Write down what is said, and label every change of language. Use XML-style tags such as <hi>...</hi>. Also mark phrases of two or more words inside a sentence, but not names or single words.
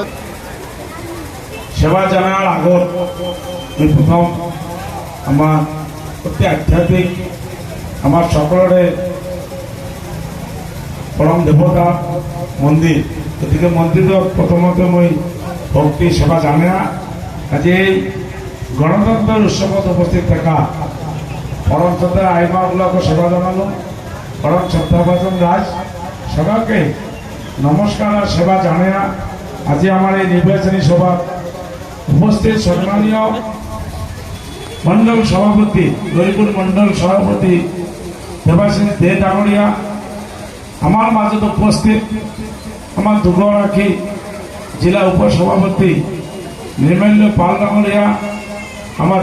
<as>সেৱা জনাৰ আগত মই প্ৰথম আমাৰ অতি আধ্যাত্মিক আমাৰ সকলোৰে পৰম দেৱতা মন্দিৰ, গতিকে মন্দিৰত প্ৰথমতে মই ভক্তি সেৱা জানা। আজি এই গণতন্ত্ৰৰ উৎসৱত উপস্থিত থকা পৰম শ্ৰদ্ধা আইমাবিলাকক সেৱা জনালোঁ।</as> <bn>পরম শ্রদ্ধাভাজন রাজ সবাইকে নমস্কার আর সেবা জানা। আজি আমার এই নির্বাচনী সভা উপস্থিত সম্মানীয় মন্ডল সভাপতি গরিপুর মন্ডল সভাপতি দেবাশিস দে ডাঙরিয়া, আমার মাজত উপস্থিত আমার দুগরাখী জেলা উপসভাপতি নির্মাল্য পাল ডাঙরিয়া, আমার</bn>